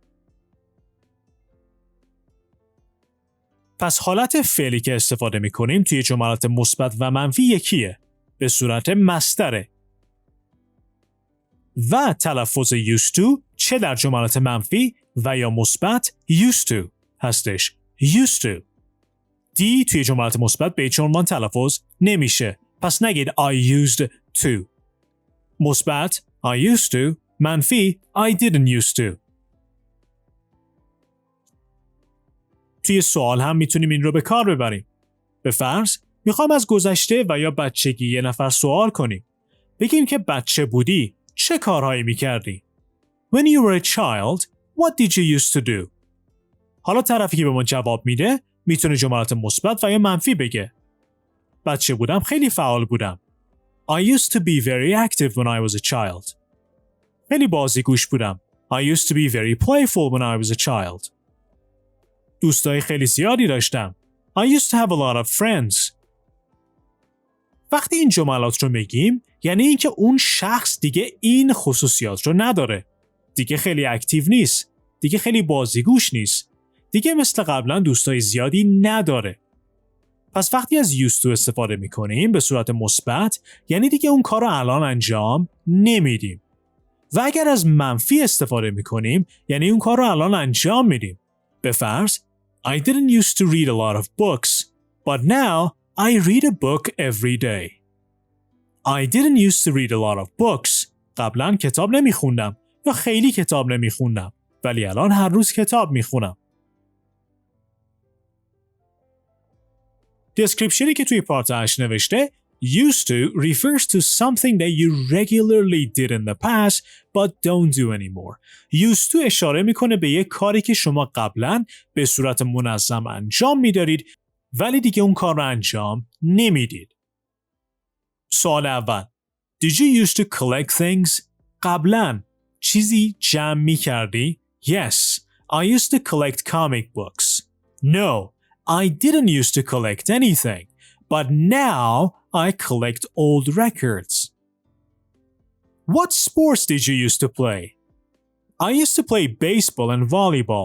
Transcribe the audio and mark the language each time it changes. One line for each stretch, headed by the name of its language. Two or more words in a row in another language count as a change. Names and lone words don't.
Persian: پس حالت فعلی که استفاده می‌کنیم توی جملات مثبت و منفی یکیه، به صورت مصدره. و تلفظ
English: used to
Persian: چه در جملات منفی و یا مثبت
English: used to
Persian: هستش.
English: used to.
Persian: دی توی جملات مثبت به هیچ عنوان تلفظ نمیشه. پس نگید
English: I used to. مثبت I used to، منفی I didn't used to.
Persian: توی سوال هم میتونیم این رو به کار ببریم. به فرض میخوام از گذشته و یا بچگی یه نفر سوال کنیم. بگیم که بچه بودی چه کارهایی میکردی؟
English: When you were a child, what did you used to do?
Persian: حالا طرفی که به ما جواب میده میتونه جملات مثبت و یا منفی بگه. بچه بودم خیلی فعال بودم.
English: I used to be very active when I was a child.
Persian: خیلی بازیگوش بودم.
English: I used to be very playful when I was a child.
Persian: دوستای خیلی زیادی داشتم.
English: I used to have a lot of friends.
Persian: وقتی این جملات رو میگیم یعنی اینکه اون شخص دیگه این خصوصیات رو نداره. دیگه خیلی اکتیو نیست. دیگه خیلی بازیگوش نیست. دیگه مثل قبلا دوستای زیادی نداره. پس وقتی از
English: used to
Persian: استفاده میکنیم به صورت مثبت یعنی دیگه اون کار رو الان انجام نمیدیم. و اگر از منفی استفاده میکنیم یعنی اون کار رو الان انجام میدیم. به فرض
English: I didn't used to read a lot of books, but now I read a book every day. I didn't used to read a lot of books.
Persian: قبلا کتاب نمیخوندم یا خیلی کتاب نمیخوندم ولی الان هر روز کتاب میخونم.
English: descriptionی
Persian: که توی پارت 8 نوشته
English: used to refers to something that you regularly did in the past but don't do anymore. used to
Persian: اشاره میکنه به یک کاری که شما قبلا به صورت منظم انجام میدارید ولی دیگه اون کار رو انجام نمیدید. سوال اول
English: Did you used to collect things؟
Persian: قبلا چیزی جمع میکردی؟
English: Yes, I used to collect comic books. No, I didn't used to collect anything, but now I collect old records. What sports did you used to play? I used to play baseball and volleyball.